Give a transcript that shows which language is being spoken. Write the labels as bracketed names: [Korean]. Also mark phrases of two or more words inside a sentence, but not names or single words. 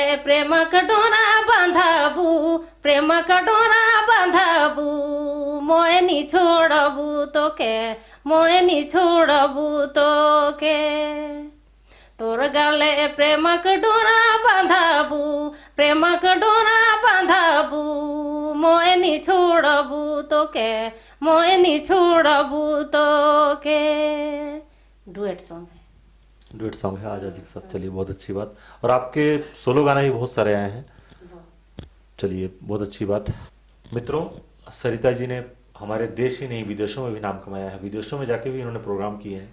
[Sadri] प्रेम कटोरा बांधबू, प्रेम कटोरा बांधबू, मोहनी छोड़बू तो के, मोहनी छोड़बू तो के तोर गले प्रेम कटोरा बांधबू, प्रेम कटोरा बांधबू, मोहनी छोड़बू तो के, मोहनी छोड़बू तो के। [English] duet song है, duet song [Hindi] है आज़ादी के साथ। चलिए, बहुत अच्छी बात। और आपके सोलो गाने भी बहुत सारे आए हैं। चलिए, बहुत अच्छी बात। मित्रों, सरिता जी ने हमारे देश ही नहीं विदेशों में भी नाम कमाया है, विदेशों में जाके भी इन्होंने प्रोग्राम किए हैं।